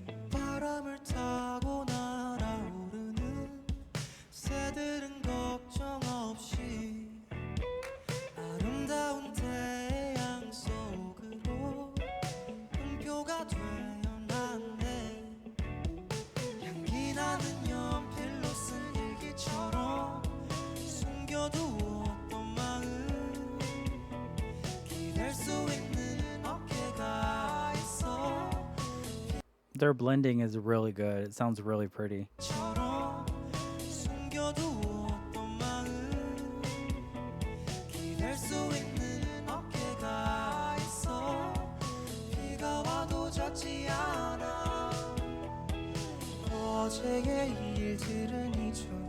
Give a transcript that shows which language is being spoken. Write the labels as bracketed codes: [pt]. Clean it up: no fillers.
[ko] 바람을 타고 날아오르는 새들은 걱정 없이 아름다운 태양 속으로 음표가 되어났네. 향기 나는 연필로 쓴 일기처럼 숨겨두었던 마음 기댈 수 있는 어깨가 있어. [en] Their blending is really good. It sounds really pretty. [ko] 처럼 숨겨두었던 마음 기댈 수 있는 어깨가 있어. 비가 와도 젖지 않아. 어제의 일들은 잊어.